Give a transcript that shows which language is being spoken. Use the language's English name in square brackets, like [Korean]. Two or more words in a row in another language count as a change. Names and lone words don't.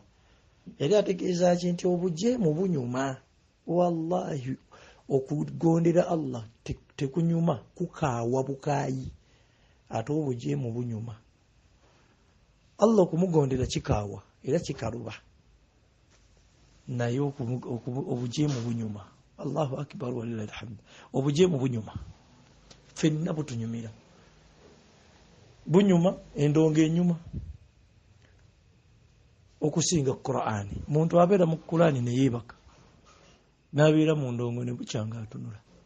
[Ganda] Yali ategeeza ki nti obujeemu bunyuma, wallahi okugondera Allah tekunyuma, kukaawa bukaayi, ate obujeemu bunyuma. Allah okumugondera kikaawa era kikaluba, naye obujeemu bunyuma. [Arabic] الله أكبر ولله الحمد. [Ganda] Obujeemu bunyuma, ffenna butunyumira, bunyuma endongo enyuma okusinga Qur'ani. Muntu abeera mu Qur'ani ne yeebaka n'abeera mu ndongo ne bukyanga atunula.